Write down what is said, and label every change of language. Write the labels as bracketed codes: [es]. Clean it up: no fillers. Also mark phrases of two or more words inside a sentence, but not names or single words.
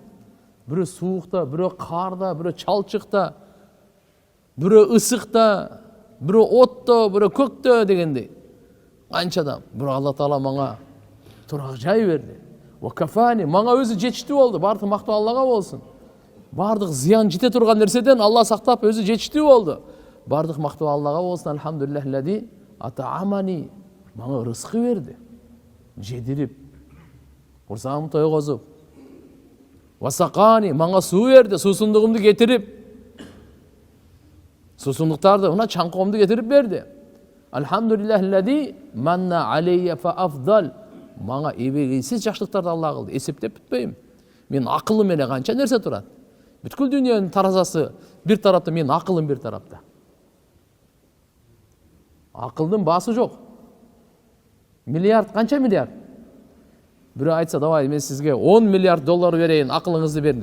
[ky] Бирөө суукта, бирөө карда, бирөө чалчыкта, бирөө ысыкта, бирөө отто, бирөө көктө дегендей. Канча адам. Бирөө Алла Таала мага турак жай берди. [ar] وكفاني, [ky] мага өзү жетиштүү болду. Бардык мактоо Аллага болсун. Бардык зыян жете турган нерседен Алла сактап өзү жетиштүү болду. Бардык мактоо Аллага болсун. [ar] الحمد لله الذي أطعمني. [ky] Мага рызкы берди. Жедирип, курсагымды тойгозуп, васакани, мага суу берди, суусундугумду кетирип, суусундуктарды, мына чаңкоомду кетирип берди. [ar] الحمد لله الذي منّ عليّ فأفضل. [ky] Мага эбегейсиз жакшылыктарды Алла кылды. Эсептеп бүтпөйм. Мен акылым менен канча нерсе турат. Бүткүл дүйнөнүн таразасы бир тарапта, менин акылым бир тарапта. Акылдын баасы жок. Миллиард, канча миллиард? Бирөө айтса, давай мен сизге 10 миллиард доллар берейин, акылыңызды бердим.